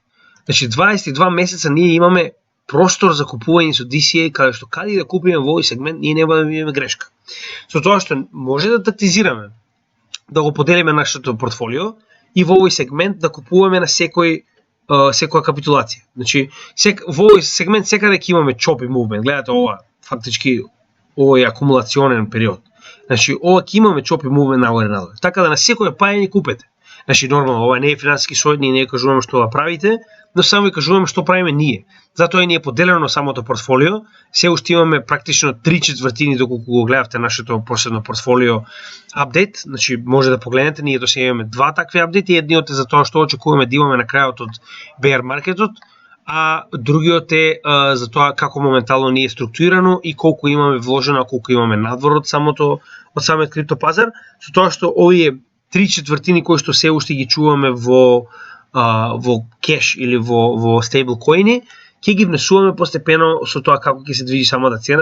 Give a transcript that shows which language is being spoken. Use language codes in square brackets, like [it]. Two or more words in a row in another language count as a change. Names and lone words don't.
[mk] Значи 22 месеца ние имаме простор за купување со DCA, каде што каде да купиме во овој сегмент, ние нема да имаме грешка. Со тоа што може да тактизираме, да го поделиме нашето портфолио и во овој сегмент да купуваме на секоја капитулација. Значи, во овој сегмент секаде ќе имаме [en] choppy movement. [mk] Гледате ова, фактички овој акумулационен период. Значи, ова ќе имаме [en] choppy movement [mk] нагоре-надолу. Така да на секоја паѓање купете. Значи, нормално, ова не е финансиски совет, ние не кажуваме што да правите, но само ви кажуваме што правиме ние. Затоа и ни е поделено самото портфолио. Се уште имаме практично 3/4 доколку го гледавте нашето последно портфолио апдейт. Значи може да погледнете, ние досега имаме 2 такви апдейти, едниот е за тоа што очекуваме да имаме на крајот од bear маркетот, а другиот е за тоа како моментално ни е структурирано и колку имаме вложено, колку имаме надвор од самиот криптопазар, со тоа што овие 3/4 кои што се уште ги чуваме во кеш или во стейблкоини, ќе ги внесуваме постепено со тоа како ќе се движи самата цена.